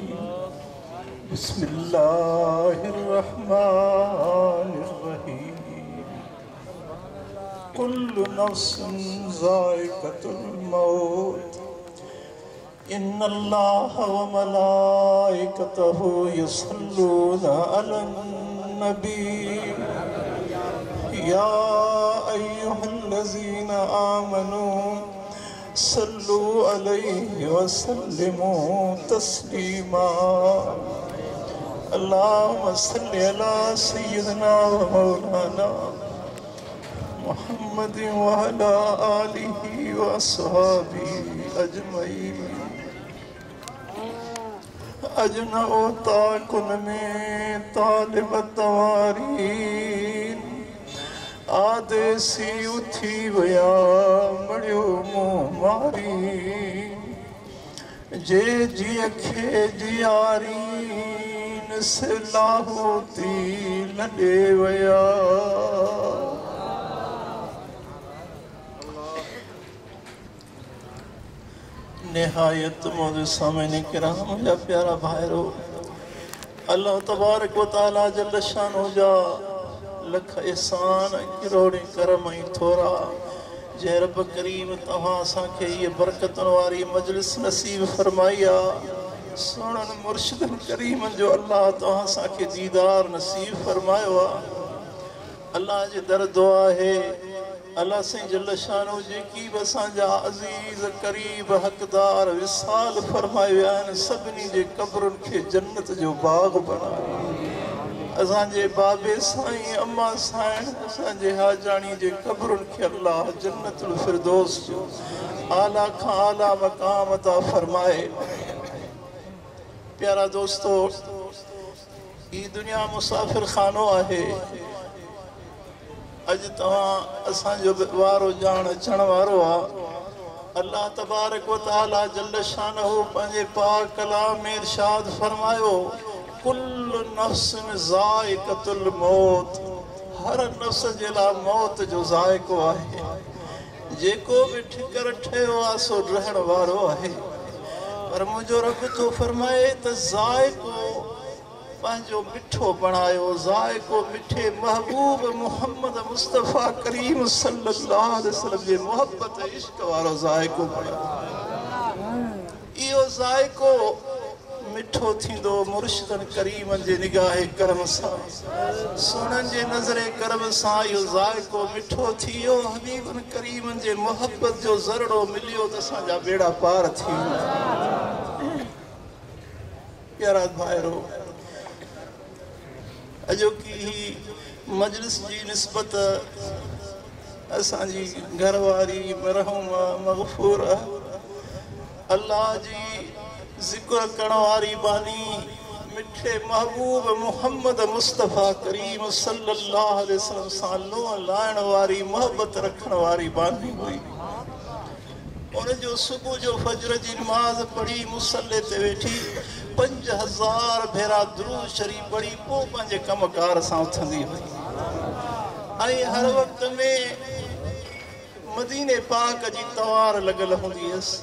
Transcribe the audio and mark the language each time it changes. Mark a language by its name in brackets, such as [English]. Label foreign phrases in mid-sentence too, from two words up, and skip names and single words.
[Arabic] بسم الله الرحمن الرحيم كل نفس ذائقة الموت إن الله وملائكته يصلون على النبي يا أيها الذين آمنوا صلوا عليه وسلموا تسليما اللهم صل على سيدنا ومولانا محمد وعلى آله وأصحابه أجمعين [Sindhi] अजना ओ ताकुन में तालिब तवारीन आदेसी उथी वया मड़ियो मुँह मारी जे जी खे जियारीन से लाहौती लॾे वया निहायत मुझे सामने किराम जा प्यारा भाईरो अल्लाह [Arabic] تبارك وتعالى [Sindhi] जल शानो जा लख एहसान किरोड़ी करम ही थोरा जे रब करीम तहां असांखे ये बरकतन वारी मजलिस नसीब फरमाया सोनन मुर्शिदन करीम जो अल्लाह तव्हां असांखे दीदार नसीब फरमायो आहे। अल्लाह जे दर दुआ है अल्लाह से जल शानो जेकी बि असांजा अज़ीज़ करीब हक़दार विसाल फरमायो आहिनि सभिनी जे क़ब्रुनि खे जन्नत जो बाग़ बणाए। असांजे बाबे साईं अम्मा साईं असांजे हाजानी जे क़ब्रुनि खे अल्लाह जन्नतुल फिरदौस जो आला खां आला मक़ाम अता फरमाए। प्यारा दोस्तो, ई दुनिया मुसाफ़िर खानो आहे। अज तव्हां असांजो वारो जान अचण वारो आहे। अल्लाह [Arabic] تبارك وتعالى [Sindhi] जल शानहू पंहिंजे पाक कलाम में इरशाद फरमायो [Arabic] كل نفس ذائقة الموت, [Sindhi] हर नफ्स जे लाइ मौत जो ज़ाइक़ो आहे। जेको बि ठिकर ठहियो आहे सो रहण वारो आहे। पर मुंहिंजो रब थो फरमाए त ज़ाइक़ो पंहिंजो मिठो बणायो, ज़ाइक़ो मिठे महबूब मुहम्मद मुस्तफ़ा करीम [Arabic] صلى الله عليه وسلم [Sindhi] जे मोहब्बत इश्क वारो ज़ाइक़ो बणायो। इहो ज़ाइक़ो मिठो थींदो मुर्शिदन करीमन जे निगाह करम सां, सुनन जे नज़रे करम सां इहो ज़ाइक़ो मिठो थियो। हबीबन करीमन जे मोहब्बत जो ज़रड़ो मिलियो त असांजा बेड़ा पार थी वेंदा। प्यारा भाइरो, अॼोकी मजलिस जी निस्बत असांजी घरवारी मरहूमा मग़फ़ूरा अल्लाह जी ज़िक्र करण वारी बानी मिठे महबूब मुहम्मद मुस्तफ़ा करीम [Arabic] صلى الله عليه وسلم [Sindhi] सां लोह लाइण वारी मोहब्बत रखण वारी बानी हुई। उन जो सुबुह जो फजर जी नमाज़ पढ़ी मुसल्ले ते वेठी 5000 भेरा दुरूद शरीफ पढ़ी पोइ पंहिंजे कमकार सां उथंदी हुई। ऐं हर वक़्त में मदीने पाक जी तवार लॻल हूंदी हुअसि।